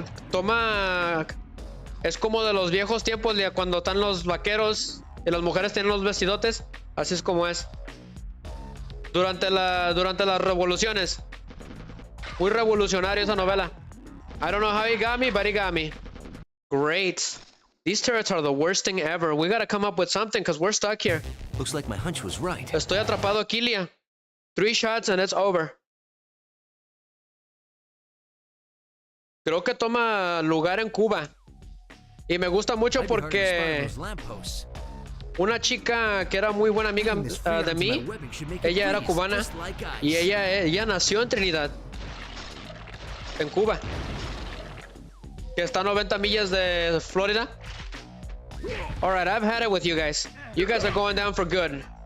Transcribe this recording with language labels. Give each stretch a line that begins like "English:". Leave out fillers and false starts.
Spanish: Toma... Es como de los viejos tiempos, cuando están los vaqueros y las mujeres tienen los vestidotes. Así es como es. Durante las revoluciones. Muy revolucionario esa novela.
English: I don't know how he got me, but he got me. Great. These turrets are the worst thing ever. We gotta come up with something because we're stuck here. Looks like my hunch was right.
Spanish: Estoy atrapado aquí,
English: Lía. 3 shots and it's over.
Spanish: Creo que toma lugar en Cuba. Y me gusta mucho porque una chica que era muy buena amiga de mí, ella era cubana y ella nació en Trinidad, en Cuba, que está a 90 millas de Florida.
English: Alright, I've had it with you guys. You guys are going down for good.